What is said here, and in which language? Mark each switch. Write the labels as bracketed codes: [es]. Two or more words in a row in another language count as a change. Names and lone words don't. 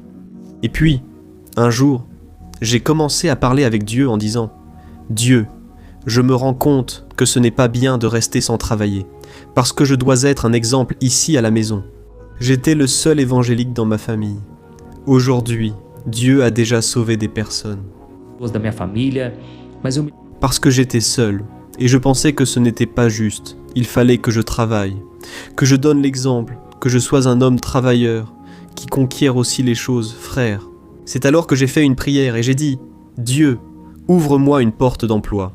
[fr] Et puis, un jour, j'ai commencé à parler avec Dieu en disant « Dieu, je me rends compte que ce n'est pas bien de rester sans travailler, parce que je dois être un exemple ici à la maison. J'étais le seul évangélique dans ma famille. Aujourd'hui, Dieu a déjà sauvé des personnes. [pt] Da minha família, mas eu... [fr] Parce que j'étais seul, et je pensais que ce n'était pas juste. Il fallait que je travaille, que je donne l'exemple, que je sois un homme travailleur, qui conquiert aussi les choses, frère. C'est alors que j'ai fait une prière et j'ai dit « Dieu, ouvre-moi une porte d'emploi.